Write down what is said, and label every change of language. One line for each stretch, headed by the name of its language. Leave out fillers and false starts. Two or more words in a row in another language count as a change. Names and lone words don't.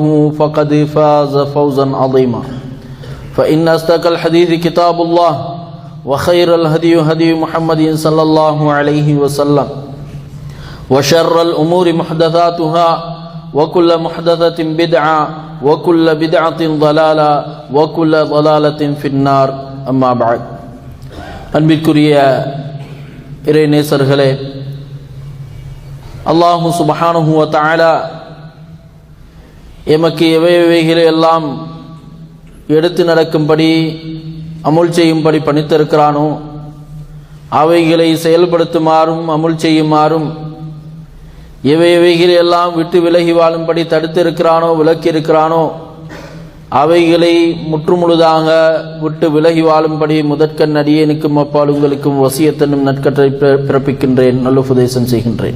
Arabic: فقد فاز فوزا عظيما فإن أصدق الحديث كتاب الله وخير الهدي هدي محمد صلى الله عليه وسلم وشر الأمور محدثاتها وكل محدثة بدعة وكل بدعة ضلالة وكل ضلالة في النار أما بعد
Tamil: அன்பிற்குரிய இறைநேசர்களே,
Arabic: الله سبحانه وتعالى
Tamil: எமக்கு எவைகளை எல்லாம் எடுத்து நடக்கும்படி அமுல் செய்யும்படி பணித்திருக்கிறானோ அவைகளை செயல்படுத்துமாறும் அமுல் செய்யுமாறும் எவைகளை எல்லாம் விட்டு விலகி வாழும்படி தடுத்திருக்கிறானோ விலக்கியிருக்கிறானோ அவைகளை முற்றுமுழுதாக விட்டு விலகி வாழும்படி முதற்கண் அடியேனுக்கும் அப்பால் உங்களுக்கும் வசியத்தனும் நற்கட்டளை பிறப்பிக்கின்றேன், நல்லுபதேசம் செய்கின்றேன்.